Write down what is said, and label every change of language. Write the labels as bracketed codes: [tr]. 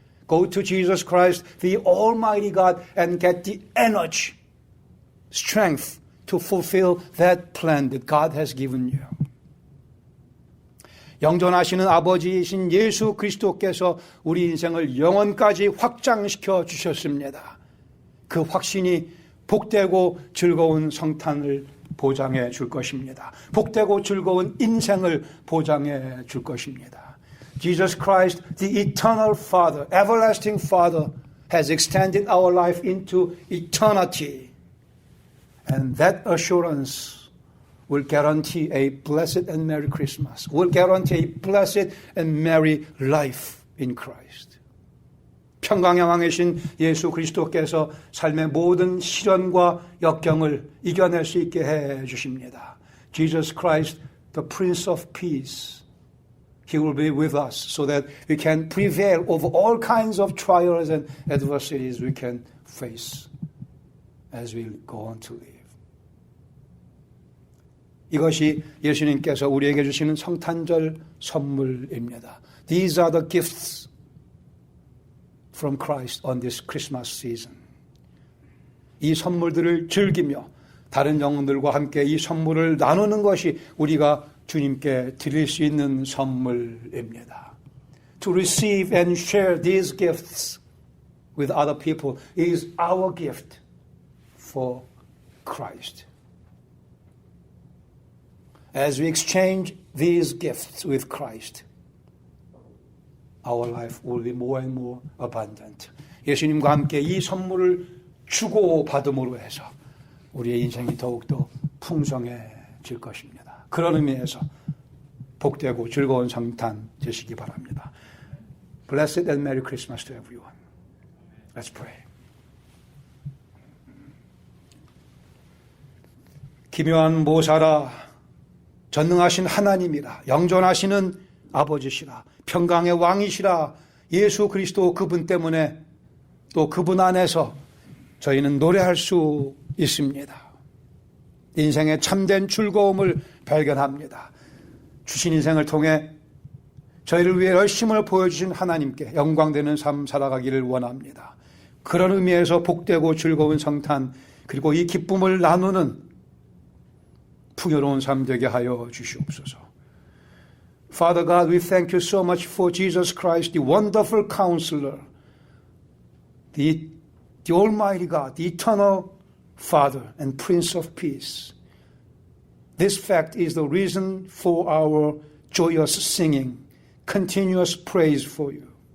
[en] Go to Jesus Christ, the Almighty God, and get the energy, strength to fulfill that plan that God has given you. [ko] 영존하시는 아버지이신 예수 그리스도께서 우리 인생을 영원까지 확장시켜 주셨습니다. 그 확신이 복되고 즐거운 성탄을 보장해 줄 것입니다. 복되고 즐거운 인생을 보장해 줄 것입니다. [en] Jesus Christ, the eternal Father, everlasting Father, has extended our life into eternity. And that assurance will guarantee a blessed and merry Christmas. Will guarantee a blessed and merry life in Christ. [ko] 평강의 왕이신 예수 그리스도께서 삶의 모든 시련과 역경을 이겨낼 수 있게 해 주십니다. [en] Jesus Christ, the Prince of Peace. He will be with us so that we can prevail over all kinds of trials and adversities we can face as we go on to live. [ko] 이것이 예수님께서 우리에게 주시는 성탄절 선물입니다. [en] These are the gifts from Christ on this Christmas season. [ko] 이 선물들을 즐기며 다른 영혼들과 함께 이 선물을 나누는 것이 우리가 주님께 드릴 수 있는 선물입니다. [en] To receive and share these gifts with other people is our gift for Christ. As we exchange these gifts with Christ, our life will be more and more abundant. [ko] 예수님과 함께 이 선물을 주고 받음으로 해서 우리의 인생이 더욱더 풍성해질 것입니다. 그런 의미에서 복되고 즐거운 성탄 되시기 바랍니다. [en] Blessed and Merry Christmas to everyone. Let's pray. [ko] 기묘한 모사라, 전능하신 하나님이라, 영존하시는 아버지시라, 평강의 왕이시라, 예수 그리스도 그분 때문에 또 그분 안에서 저희는 노래할 수 있습니다. 인생의 참된 즐거움을 발견합니다. 주신 인생을 통해 저희를 위해 열심을 보여주신 하나님께 영광되는 삶 살아가기를 원합니다. 그런 의미에서 복되고 즐거운 성탄 그리고 이 기쁨을 나누는 풍요로운 삶 되게 하여 주시옵소서. [en] Father God, we thank you so much for Jesus Christ, the wonderful counselor, the Almighty God, the eternal Father and Prince of Peace. This fact is the reason for our joyous singing, continuous praise for you.